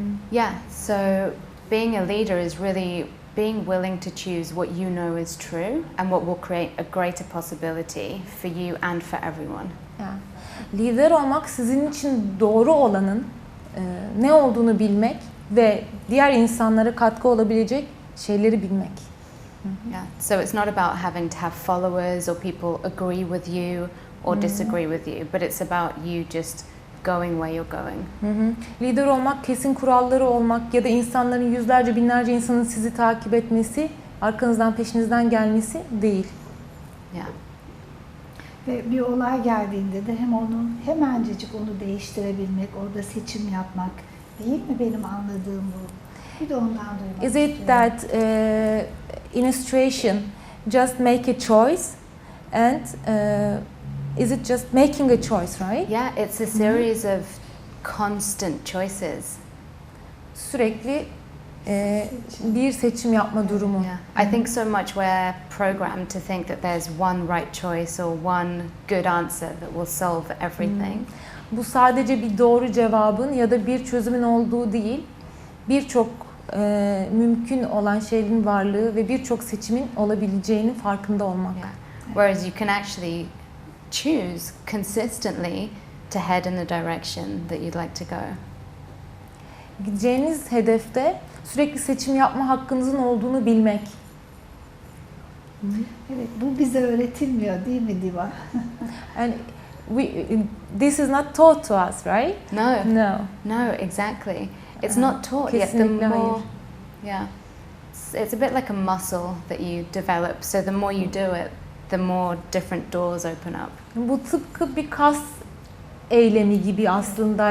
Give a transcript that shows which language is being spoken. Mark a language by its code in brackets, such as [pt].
[en] Yeah, so being a leader is really being willing to choose what you know is true and what will create a greater possibility for you and for everyone. Yeah. [tr] Lider olmak sizin için doğru olanın ne olduğunu bilmek ve diğer insanlara katkı olabilecek şeyleri bilmek. [en] Yeah. So it's not about having to have followers or people agree with you or disagree with you, but it's about you just going where you're going. [tr] Lider olmak, kesin kuralları olmak ya da insanların yüzlerce, binlerce insanın sizi takip etmesi, arkanızdan, peşinizden gelmesi değil. [en] Yeah. [tr] Ve bir olay geldiğinde de hemencecik onu değiştirebilmek, orada seçim yapmak değil mi benim anladığım bu? Bir de ondan duymak [en] Is it that in a situation just make a choice and is it just making a choice, right? Yeah, it's a series of constant choices. [tr] Sürekli bir seçim yapma durumu. [en] Yeah. I think so much we're programmed to think that there's one right choice or one good answer that will solve everything. [tr] Bu sadece bir doğru cevabın ya da bir çözümün olduğu değil, birçok mümkün olan şeyin varlığı ve birçok seçimin olabileceğinin farkında olmak. [en] Yeah. Whereas you can actually choose consistently to head in the direction that you'd like to go. [tr] Gideceğiniz hedefte sürekli seçim yapma hakkınızın olduğunu bilmek. Evet, bu bize öğretilmiyor değil mi Diva? [en] And this is not taught to us, right? No. No. No, exactly. It's not taught yet. The [tr] Kesinlikle [en] more, [tr] hayır. [en] yeah, it's a bit like a muscle that you develop. So the more you do it, the more different doors open up. [tr] Bu tıpkı bir kas eylemi gibi aslında.